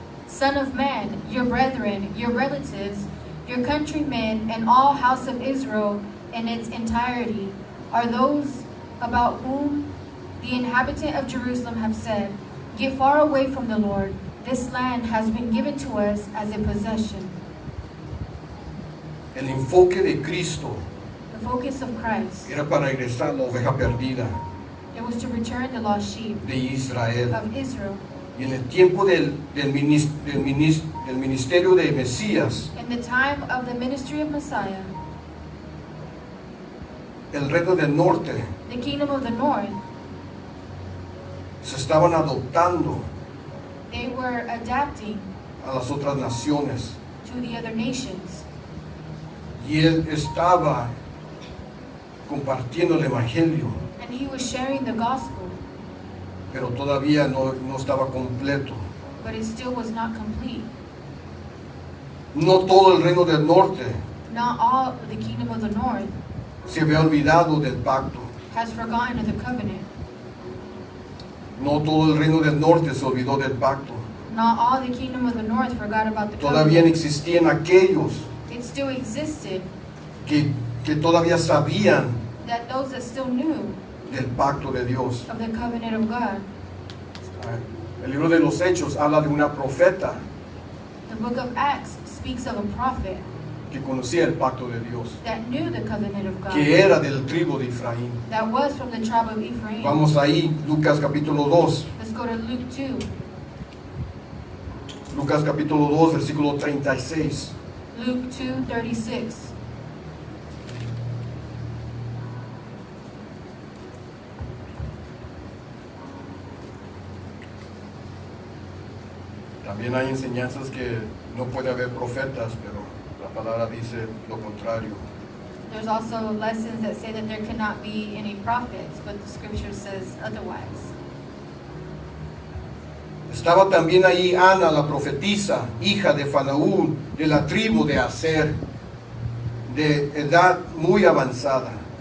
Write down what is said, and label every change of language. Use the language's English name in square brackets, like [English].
[English] Son of man, your brethren, your relatives, your countrymen, and all house of Israel in its entirety are those about whom the inhabitant of Jerusalem have said, get far away from the Lord. This land has been given to us as a possession. [Spanish] El enfoque de Cristo [English] The focus of Christ, [Spanish] era para regresar la oveja perdida [English] it was to return the lost sheep [Spanish] de Israel. [English] of Israel. [Spanish] Y en el tiempo del ministerio de Mesías, [English] In the time of the ministry of Messiah, [Spanish] el reino del norte [English] the kingdom of the north, [Spanish] se estaban adoptando [English] they were adapting [Spanish] a las otras naciones. [English] to the other nations. [Spanish] Y él estaba compartiendo el evangelio, [English] And he was sharing the gospel, [Spanish] pero todavía no estaba completo. [English] but it still was not complete. [Spanish] No todo el reino del norte [English] Not all of the kingdom of the north [Spanish] se había olvidado del pacto. [English] has forgotten of the covenant. [Spanish] No todo el reino del norte se olvidó del pacto. [English] Not all the kingdom of the north forgot about the [Spanish] Todavía [English] covenant. [Spanish] existían aquellos [English] It still existed, [Spanish] que todavía sabían [English] that those that still knew [Spanish] del pacto de Dios. [English] of the covenant of God. [Spanish] El libro de los Hechos habla de una profeta [English] The book of Acts speaks of a prophet [Spanish] que conocía el pacto de Dios, [English] that knew the covenant of God, [Spanish] que era del tribu de Efraín. [English] that was from the tribe of Ephraim. [Spanish] Vamos ahí, Lucas capítulo 2. [English] Let's go to Luke 2. [Spanish] Lucas capítulo 2, versículo 36. [English] Luke 2:36. [Spanish] También hay enseñanzas que no puede haber profetas, pero la palabra dice lo contrario. [English] There's also lessons that say that there cannot be any prophets, but the scripture says otherwise. [Spanish] Estaba también ahí Ana, la profetisa, hija de Fanaúl, de la tribu de Aser, de edad muy avanzada.